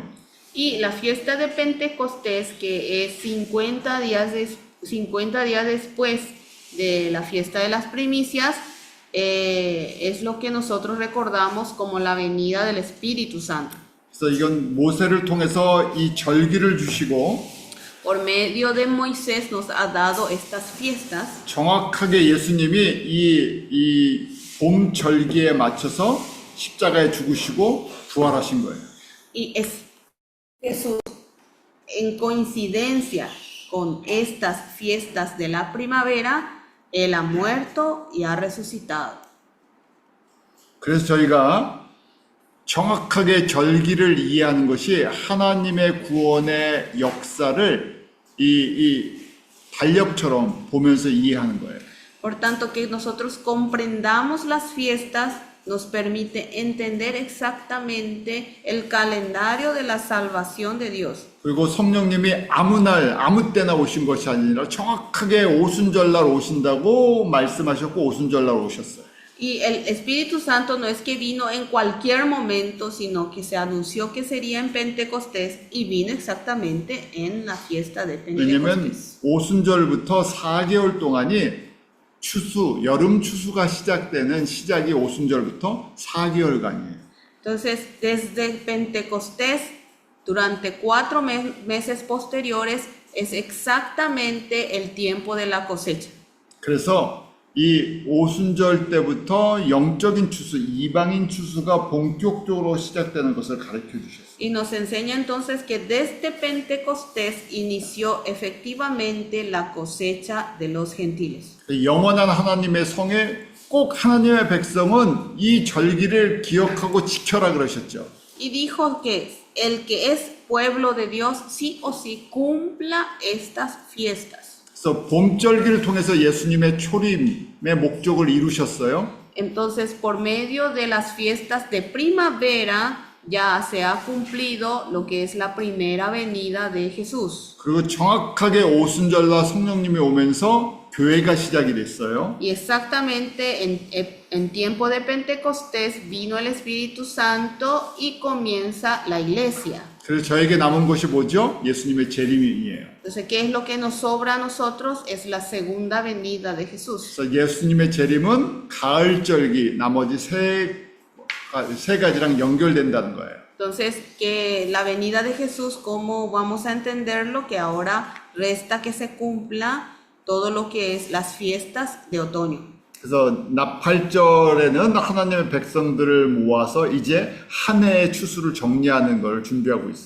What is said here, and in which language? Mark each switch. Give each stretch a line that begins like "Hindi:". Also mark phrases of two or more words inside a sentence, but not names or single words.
Spanish: Y la fiesta de Pentecostés, que es 50 días después de la fiesta de las primicias, es lo que nosotros recordamos como la venida del Espíritu Santo.
Korean: 그래서 이건 모세를 통해서 이 절기를 주시고
Spanish: Por medio de Moisés nos ha dado estas fiestas.
Korean: 정확하게 예수님이 이 봄 절기에 맞춰서 십자가에 죽으시고 부활하신 거예요.
Spanish: Y es Jesús, en coincidencia con estas fiestas de la primavera, Él ha muerto y ha resucitado.
Korean: 그래서 저희가 정확하게 절기를 이해하는 것이 하나님의 구원의 역사를 이 달력처럼 보면서 이해하는 거예요.
Spanish: Por tanto, que nosotros comprendamos las fiestas nos permite entender exactamente el calendario de la salvación de Dios.
Korean: 그리고 성령님이 아무 날 아무 때나 오신 것이 아니라 정확하게 오순절날 오신다고 말씀하셨고 오순절날 오셨어요.
Spanish: Y el Espíritu Santo no es que vino en cualquier momento, sino que se anunció que sería en Pentecostés y vino exactamente en la fiesta de
Korean: 왜냐면
Spanish: Pentecostés.
Korean: 오순절부터 4개월 동안이 여름 추수가 시작되는 시작이 오순절부터 4개월간이에요.
Spanish: Entonces, desde Pentecostés, durante 4 meses posteriores, es exactamente el tiempo de la cosecha.
Korean: 그래서 이 오순절 때부터 영적인 추수, 이방인 추수가 본격적으로 시작되는 것을 가르쳐 주셨어요.
Spanish: Y nos enseña entonces que desde Pentecostés inició efectivamente la cosecha de los gentiles.
Korean: 영원한 하나님의 성에 꼭 하나님의 백성은 이 절기를 기억하고 지켜라 그러셨죠.
Spanish: Y dijo que el que es pueblo de Dios sí o sí cumpla estas fiestas.
Korean: 그래서 봄절기를 통해서 예수님의 초림의 목적을 이루셨어요.
Spanish: Entonces, por medio de las fiestas de primavera, ya se ha cumplido lo que es la primera venida de Jesús.
Korean: 그리고 정확하게 오순절날 성령님이 오면서 교회가 시작이 됐어요.
Spanish: Y exactamente en tiempo de Pentecostés vino el Espíritu Santo y comienza la iglesia.
Korean: 그래서 저에게 남은 것이 뭐죠? 예수님의 재림이에요.
Spanish: Entonces, ¿qué es lo que nos sobra a nosotros? Es la segunda venida de Jesús.
Korean: 그래서 예수님의 재림은 가을절기 나머지 세 가지랑 연결된다는 거예요.
Spanish: Entonces, que la venida de Jesús, ¿cómo vamos a entenderlo? Que ahora resta que se cumpla todo lo que es las fiestas de otoño.
Korean: 그래서 나팔절에는 하나님의 백성들을 모아서 이제 한 해의 추수를 정리하는 걸 준비하고 있어요.